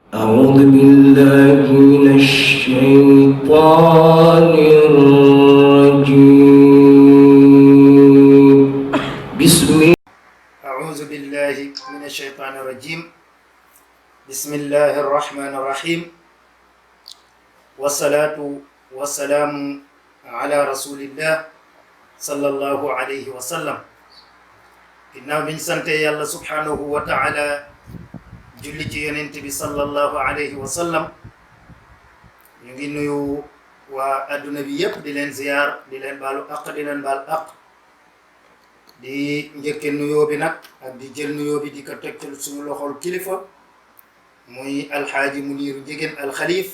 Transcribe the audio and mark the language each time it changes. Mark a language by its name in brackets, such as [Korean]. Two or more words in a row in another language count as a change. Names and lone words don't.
[Arabic] أعوذ بالله من الشيطان الرجيم أعوذ بالله من الشيطان الرجيم بسم الله الرحمن الرحيم والصلاة والسلام على رسول الله صلى الله عليه وسلم [Wolof] ginnaaw biñ sante yàlla [Arabic] سبحانه وتعالى [Wolof] julli ci yonent bi [Arabic] صلى الله عليه وسلم [Wolof] ñu ngi nuyu waa adduna bi yépp di leen ziyaar di leen baalu aq di leen baal aq di njëkke nuyoo bi nag ak di jël nuyoo bi di ko teg ci suñu loxol kilifa muy alxaaji Muniiru Njegéen alxalif